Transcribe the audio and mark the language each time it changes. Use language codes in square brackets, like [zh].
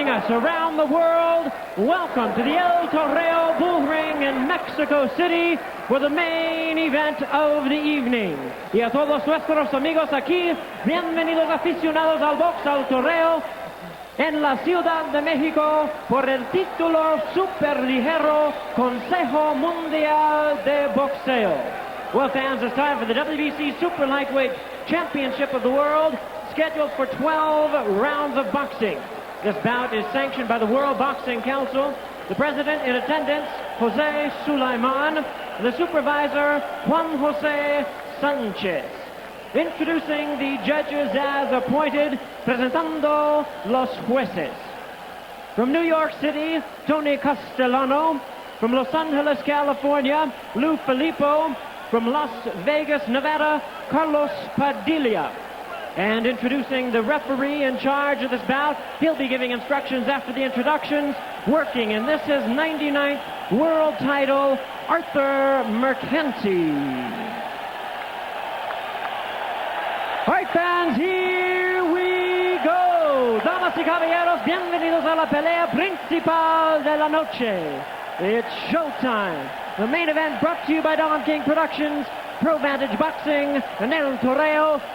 [en] around the world, welcome to the El Toreo Bull Ring in Mexico City for the main event of the evening. [es] Y a todos nuestros amigos aquí, bienvenidos aficionados al box, al toreo, en la Ciudad de México por el título superligero Consejo Mundial de Boxeo. [en] Well, fans, it's time for the WBC Super Lightweight Championship of the World, scheduled for 12 rounds of boxing. This bout is sanctioned by the World Boxing Council. The president in attendance, Jose Sulaiman, and the supervisor, Juan Jose Sanchez. Introducing the judges as appointed, [es] presentando los jueces. [en] From New York City, Tony Castellano. From Los Angeles, California, Lou Filippo. From Las Vegas, Nevada, Carlos Padilla. And introducing the referee in charge of this bout, he'll be giving instructions after the introductions, working in this his 99th world title, Arthur Mercanti. All right, fans, here we go. [es] Damas y caballeros, bienvenidos a la pelea principal de la noche. [en] It's showtime. The main event brought to you by Don King Productions, Pro Vantage Boxing, and El Toreo.